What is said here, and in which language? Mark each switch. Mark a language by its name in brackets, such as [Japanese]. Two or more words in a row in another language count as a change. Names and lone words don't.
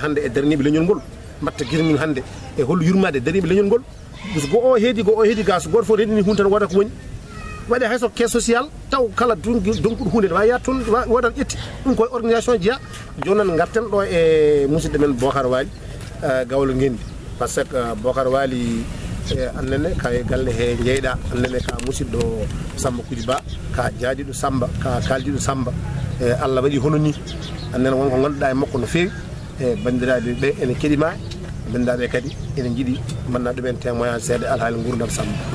[Fula] hande e daraniɓe leñol ngol mbatta guirmumen hande e hollo yurmade e daraniɓe leñol ngol go o heedi ga so goto fof reɗini hunde tan waɗa ko woni waɗi hayso [French] caisse social [Fula] taw kala donkuɗo hunde ne wawi yaade toon waɗat ƴetti ɗum koye organisation jeeya joni noon garten ɗo e musidɗo men Bocar Waly gawlo ngendi par ce que Bocar Waly annene ka e galle he jeyɗa annene ka musidɗo Samba Kudi Ba ka jaaɗiɗo Samba ka kaldiɗo Samba e Allah waɗi hono ni annene wonko ganduɗa e makko no fewi e bandiraɓe ɓe ene keɗima bandiraɓe kadi ene jiiɗi manna ɗumen témoignage seeɗa alhaali gurdam Samba.